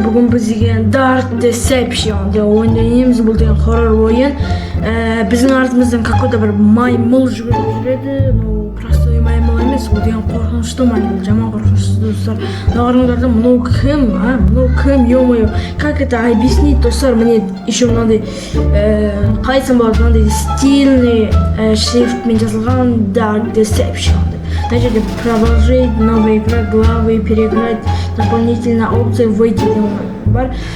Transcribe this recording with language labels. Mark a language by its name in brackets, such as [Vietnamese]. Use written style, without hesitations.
[Kazakh] Бүгін біз деген Dark Deception деп ойнаймыз. Бұл деген хоррор ойын. Біздің артымыздан какой-то бір маймыл жүгіріп жүреді. [Russian] Но простой [Kazakh] маймыл емес, ол деген қорқынышты маймыл, жаман қорқынышты достар. Нағырыңдарда мынау кім? Мынау кім? [Russian] Ё-моё, как это объяснить, достар? Мне еще [Kazakh] мынандай қайсын болады, мынандай стильный шрифтмен жазылған Dark Deception. [Russian] Значит, продолжить новая игра, главы, переиграть дополнительно опции, выйти бар.